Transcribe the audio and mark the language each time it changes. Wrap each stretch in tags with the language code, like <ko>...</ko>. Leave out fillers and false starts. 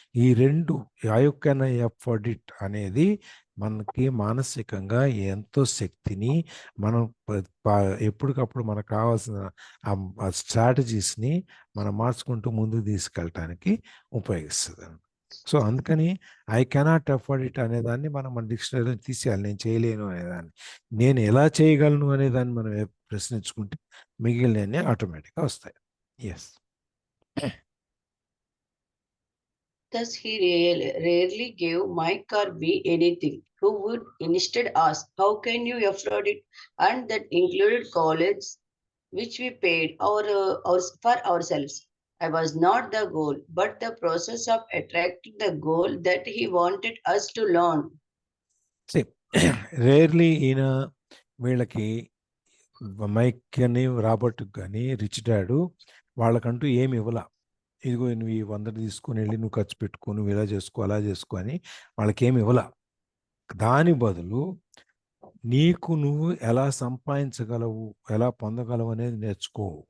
<te>ఈ రెండు</te> <en>how can I afford it</en> <te>అనేది మనకి మానసికంగా ఎంతో శక్తిని, మనం ఎప్పటికప్పుడు మనకు కావాల్సిన ఆ స్ట్రాటజీస్ని మనం మార్చుకుంటూ ముందుకు తీసుకెళ్ళటానికి ఉపయోగిస్తుంది. సో అందుకని</te> <en>I cannot afford it</en> <te>అనేదాన్ని మనం మన డిక్షనరీలో తీసేయాలి. నేను చేయలేను అనేదాన్ని, నేను ఎలా చేయగలను అనేదాన్ని మనం ప్రశ్నించుకుంటే మిగిలినవన్నీ ఆటోమేటిక్గా వస్తాయి.</te> <en>Yes. Thus he rarely gave Mike or me anything, who would instead ask, how can you afford it? And that included college, which we paid for ourselves. I was not the goal, but the process of attracting the goal that he wanted us to learn.</en> <te>Rarely ఈయన వీళ్ళకి mic కానీ Robert కానీ rich dad వాళ్ళకంటూ ఏమి ఇవ్వాల, ఇదిగో నువ్వు ఈ 100 తీసుకొని వెళ్ళి నువ్వు ఖర్చు పెట్టుకో, నువ్వు ఇలా చేసుకో అలా చేసుకో అని వాళ్ళకి ఏమి ఇవ్వాల. దాని బదులు నీకు నువ్వు ఎలా సంపాదించగలవు, ఎలా పొందగలవు అనేది నేర్చుకో.</te>